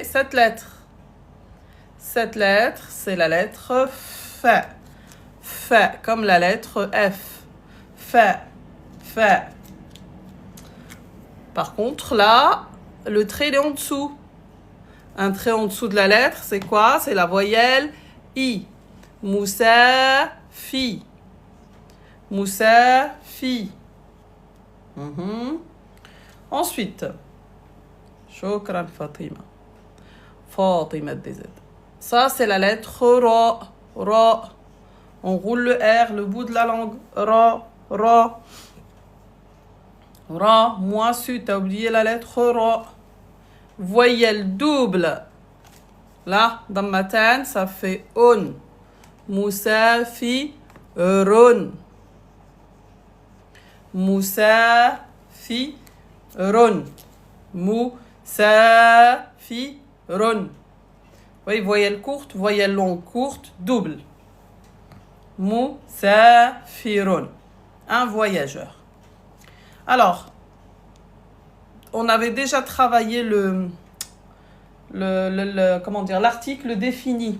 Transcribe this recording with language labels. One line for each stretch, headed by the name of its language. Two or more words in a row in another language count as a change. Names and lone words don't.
French: Cette lettre, c'est la lettre F. F, comme la lettre F. F. F. Par contre, là, le trait il est en dessous. Un trait en dessous de la lettre, c'est quoi? C'est la voyelle I. Moussa, fi. Moussa, fi. Ensuite, Shukran Fatima. Fatima DZ. Ça, c'est la lettre Ra. Ra. On roule le R, le bout de la langue. Ra. Ra. Ra. Moi, su, t'as oublié la lettre Ra. Voyelle double. Là, dans ma tête, ça fait on. Moussafi. Ron. Moussafi. Ron. Moussafi. Ron. Oui, voyelle courte, voyelle longue, courte, double. Moussafirun. Un voyageur. Alors, on avait déjà travaillé comment dire, l'article défini.